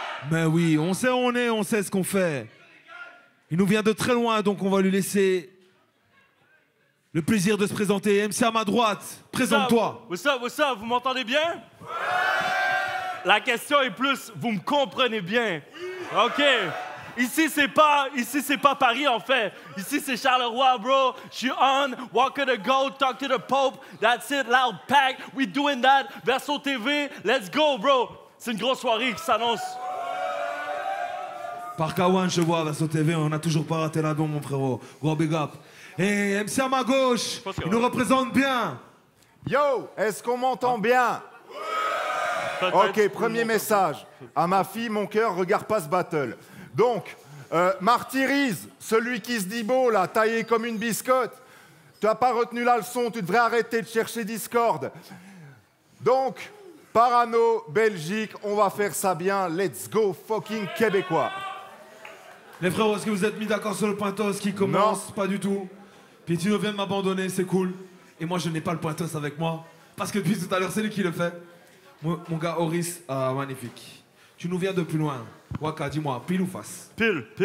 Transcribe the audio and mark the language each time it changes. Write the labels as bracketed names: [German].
[French] Mais oui, on sait où on est, on sait ce qu'on fait. Il nous vient de très loin, donc on va lui laisser le plaisir de se présenter. MC à ma droite, présente-toi. [English] What's up? [French] Vous m'entendez bien? La question est plus, vous me comprenez bien? OK. Ici, c'est pas Paris, en fait. Ici, c'est Charleroi, bro. Je suis [English] on, walk to the goat, talk to the Pope. That's it, loud pack. We doing that. Verso TV, let's go, bro. [French] C'est une grosse soirée qui s'annonce. Par Kawan, je vois, Verso TV, on n'a toujours pas raté l'avion, mon frérot. Gros big up. Et MC à ma gauche, il nous représente bien. Yo, est-ce qu'on m'entend bien? Ok, premier message. À ma fille, mon cœur, regarde pas ce battle. Donc, martyrise, celui qui se dit beau, là, taillé comme une biscotte. Tu n'as pas retenu la leçon, tu devrais arrêter de chercher Discord. Donc, Parano, Belgique, on va faire ça bien. [English] Let's go, fucking Québécois. [French] Les frérots, est-ce que vous êtes mis d'accord sur le pointos qui commence? Non. Pas du tout. Pietino vient de m'abandonner, c'est cool. Et moi, je n'ai pas le pointos avec moi. Parce que depuis tout à l'heure, c'est lui qui le fait. Mon gars Horis, magnifique. Tu nous viens de plus loin. Waka, dis-moi, pile ou face? Pile.